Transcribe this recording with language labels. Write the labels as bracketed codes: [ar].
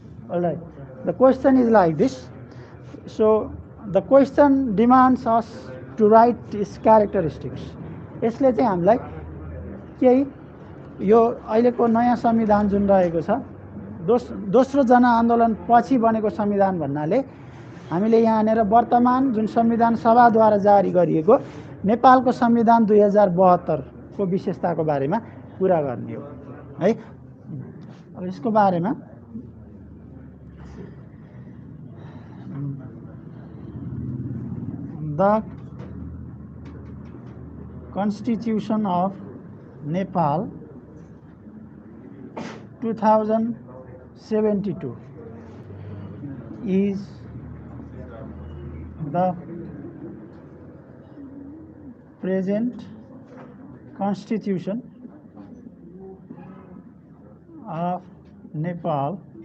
[en] All right, the question is like this. So the question demands us to write its characteristics. [ne] यसले चाहिँ हामीलाई केही यो अहिलेको नयाँ संविधान जुन रहेको छ दोस्रो जनआन्दोलन पछि बनेको संविधान भन्नाले हामीले यहाँनेर वर्तमान जुन संविधान सभाद्वारा जारी गरिएको नेपालको संविधान 2072 को विशेषताको बारेमा कुरा गर्ने हो है। अब यसको बारेमा [en] The Constitution of Nepal 2072 is the present Constitution of Nepal,